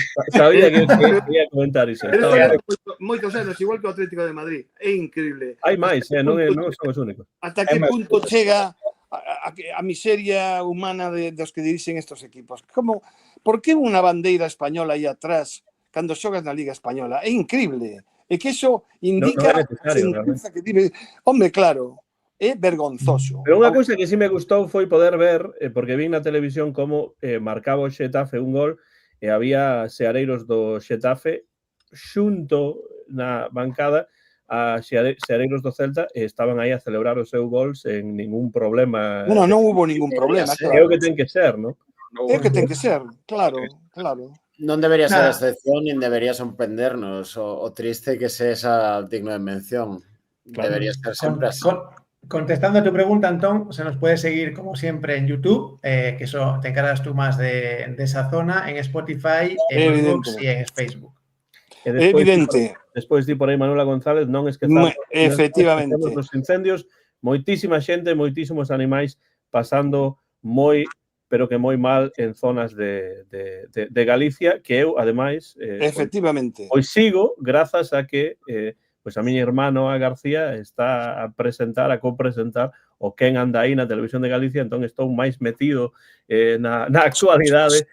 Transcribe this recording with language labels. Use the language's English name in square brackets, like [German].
[Galician] Sabía que quería comentar iso. Pero moitos anos, igual que o Atlético de Madrid. É increíble. Hai máis, non son os únicos. Hasta que punto chega a miseria humana dos que dirixen estos equipos. Por que unha bandeira española aí atrás cando xogas na Liga Española? É increíble. É que iso indica a sentenza que tiene... Hombre, claro, é vergonzoso. Pero unha cousa que sí me gustou foi poder ver, porque vi na televisión como marcaba o Xetafe un gol e había seareiros do Xetafe xunto na bancada a seareiros do Celta e estaban aí a celebrar o seu gol sen ningún problema. Non hubo ningún problema. É o que ten que ser, non? É o que ten que ser, claro. Non debería ser a excepción, nin debería sorprendernos o triste que se esa digno de mención. Debería ser sempre así. [Spanish] Contestando a tu pregunta, Antón, se nos puede seguir como siempre en YouTube, que eso te encargas tú más de esa zona, en Spotify, en Xbox y en Facebook. [Galician] Evidente. Despois di por aí Manuela González, non esquezamos efectivamente os incendios, moitísima xente, moitísimos animais pasando moi, pero que moi mal en zonas de Galicia, que eu, ademais, efectivamente, pois sigo grazas a que pois a miña irmá Noa García está a copresentar o Quen anda aí na televisión de Galicia, entón estou máis metido na actualidade.